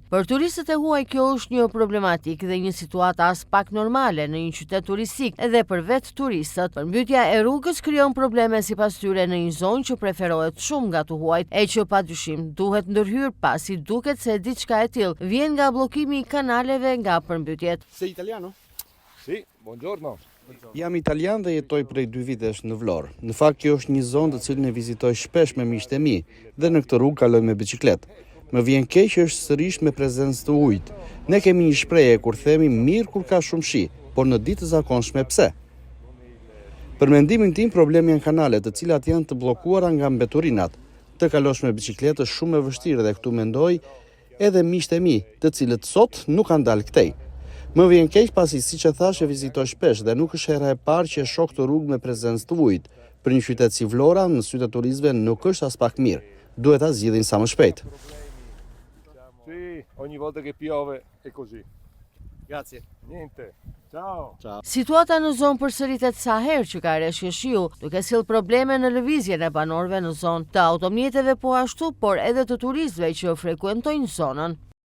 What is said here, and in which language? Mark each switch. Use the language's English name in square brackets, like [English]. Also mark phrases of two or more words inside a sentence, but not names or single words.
[Albanian] Për turistët e huaj kjo është një problematik dhe një situatë as pak normale në një qytet turistik, edhe për vetë turistët. Përmbytja e rrugës krijon probleme sipas tyre në një zonë që preferohet shumë nga të huajt, e që padyshim duhet ndërhyrë pasi duket se diçka e tillë vjen nga bllokimi i kanaleve nga përmbytjet. [Italian] Sei italiano? Sì, buongiorno. [Albanian] Jam italian dhe jetoj prej 2 vitesh në Vlorë. Në fakt kjo është një zonë të cilën e vizitoj shpesh me miqtë e mi dhe në këtë rrugë kaloj me biçikletë. Më vjen keq që është sërish me prezencë të ujit. Ne kemi një shprehje kur themi mirë kur ka shumë shi, por në ditë të zakonshme pse? Për mendimin tim problemi janë kanalet, të cilat janë të bllokuara nga mbeturinat. Të kalosh me biçikletë është shumë e vështirë dhe këtu mendoj edhe miqtë e mi, të cilët sot nuk kanë dalë këtej. Më vjen keq pasi siç e thash e vizitoj shpesh dhe nuk është hera e parë që e shoh këtë rrugë me prezencë të ujit. Për një qytet si Vlora, në sytë e turistëve nuk është as pak mirë. Duhet ta zgjidhin sa më shpejt. [Italian] Sì, ogni volta che piove è così. Grazie. Niente. Ciao. Ciao. [Albanian] Situata në zonë përsëritet sa herë që ka reshje shiu, duke sill probleme në lëvizjen e banorëve në zonë, të automjeteve po ashtu, por edhe të turistëve që frekuentojnë zonën.